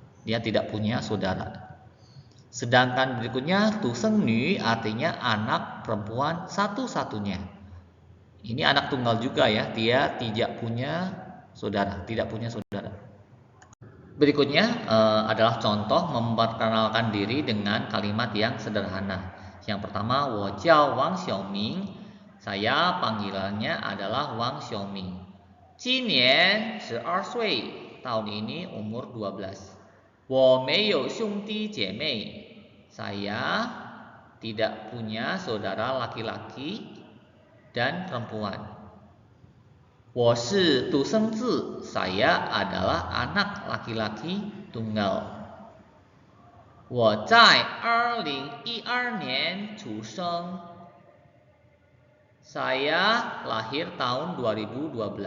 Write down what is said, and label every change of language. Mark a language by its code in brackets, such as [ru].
[id] Dia tidak punya saudara. Sedangkan berikutnya Tu Seng Nu artinya anak perempuan satu-satunya. Ini anak tunggal juga ya. Dia tidak punya saudara, tidak punya saudara. Berikutnya adalah contoh memperkenalkan diri dengan kalimat yang sederhana. Yang pertama, [zh] 我叫王小明. [id] Saya panggilannya adalah Wang Xiaoming. [zh] 今年12岁, [id] tahun ini umur 12. [zh] 我没有兄弟姐妹. [id] Saya tidak punya saudara laki-laki dan perempuan. [zh] 我是独生子, [id] saya adalah anak laki-laki tunggal. [zh] 我在2012年出生, [id] saya lahir tahun 2012.